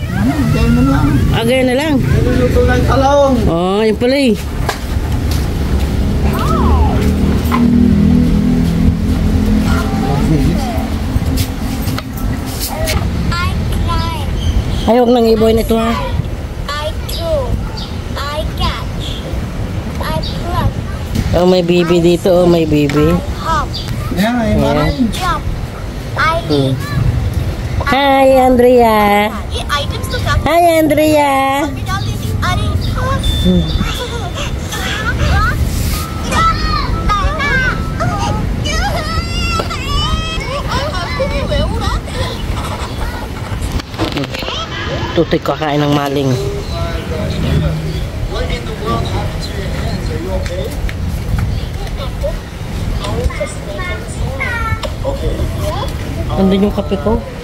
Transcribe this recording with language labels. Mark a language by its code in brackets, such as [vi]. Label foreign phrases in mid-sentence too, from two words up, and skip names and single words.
[tl] Ganyan na lang. Agay na lang. Niluluto ng talong. Oh, yun pala eh. Ay, huwag nang iboy nito ha. [en] I threw, I catch, I pluck, [tl] Oh, may bibi dito. Oh, may bibi. [en] hop, [bik] Yan, ay maray. [en] jump, I leap. Hi, Andrea. [hi] ये items तो काफी [en] Hi, Andrea. [hi] डाल देती अरे [tl] Tutoy kakain ng maling. Nandun yung kape ko.